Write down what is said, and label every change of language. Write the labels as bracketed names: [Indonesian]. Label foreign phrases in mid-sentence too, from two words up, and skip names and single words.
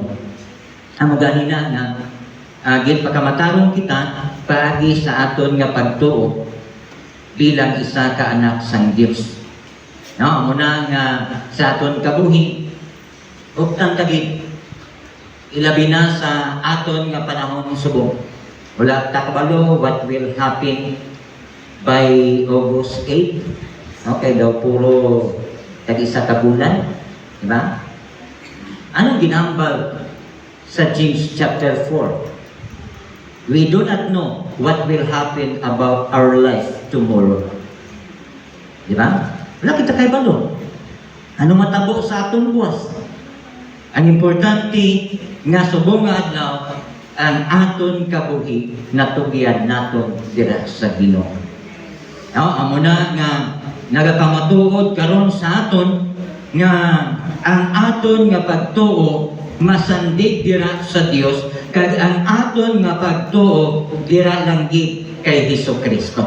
[Hiligaynon] Ang ganina nga gin pagkamatarong kita paagi sa aton nga pagtuo bilang isa ka anak sang Dios. No, muna nga sa aton kabuhi uptang tagid ilabi na sa aton nga panahon subong. Wala ta kabalo [English] what will happen by August 8. [Hiligaynon] Okay, daw puro tag-isa ka bulan, di ba? Anong ginambal sa James chapter 4? [English] We do not know what will happen about our life tomorrow. [Hiligaynon] Di ba? Wala kita kay balo. Ano matabo sa atong buwas? Ang importante nga subong nga adlaw ang aton kabuhi natugyan naton dira sa Ginoo. Amo na nga nagakamatuod karon sa aton nga ang aton nga pagtuo masandig dira sa Dios, kag ang aton nga pagtuo dira lang gid kay Jesucristo.